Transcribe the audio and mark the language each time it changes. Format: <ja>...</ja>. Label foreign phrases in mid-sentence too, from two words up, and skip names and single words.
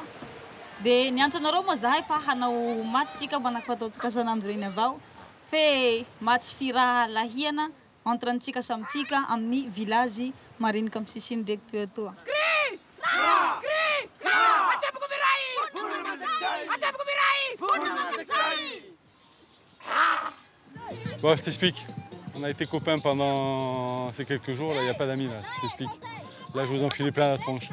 <mg>Dia niantso anareo moa zahay fa hanao match tsika manako fataontsika san'andro reny avao. Fe match firahalahiana entre antsika samitsika amin'ny village marinika amin'ny sisiny ndraiky toy etoa.</mg> <fr>Bon, je t'explique. On a été copains pendant ces quelques jours, là, il n'y a pas d'amis, là, je t'explique. Là, je vous enfile plein la tronche.</fr>